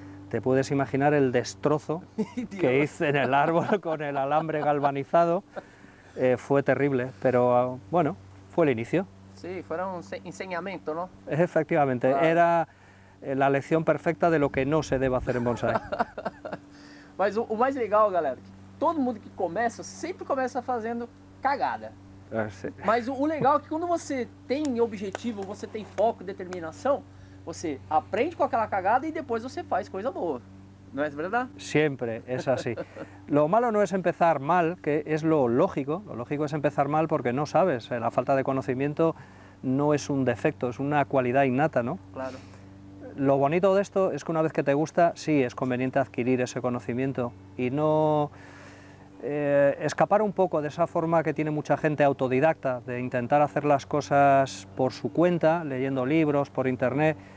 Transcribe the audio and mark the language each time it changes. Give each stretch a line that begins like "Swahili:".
Spanish: Te puedes imaginar el destrozo que hice en el árbol con el alambre galvanizado. Fue terrible, pero bueno, fue el inicio. Sí, fue un enseñamiento, ¿no? Efectivamente, claro. Era la lección perfecta de lo que no se debe hacer en bonsai.
Portuguese: Mas o mais legal, galera, que todo mundo que começa, sempre começa fazendo cagada. Mas o legal é que quando você tem objetivo, você tem foco, determinação, você aprende com aquela cagada
Spanish: y después
Portuguese: você faz coisa boa.
Spanish: ¿No es verdad? Siempre es así. Lo malo no es empezar mal, que es lo lógico es empezar mal porque no sabes, la falta de conocimiento no es un defecto, es una cualidad innata, ¿no? Claro. Lo bonito de esto es que una vez que te gusta, sí, es conveniente adquirir ese conocimiento y no escapar un poco de esa forma que tiene mucha gente autodidacta, de intentar hacer las cosas por su cuenta, leyendo libros, por internet.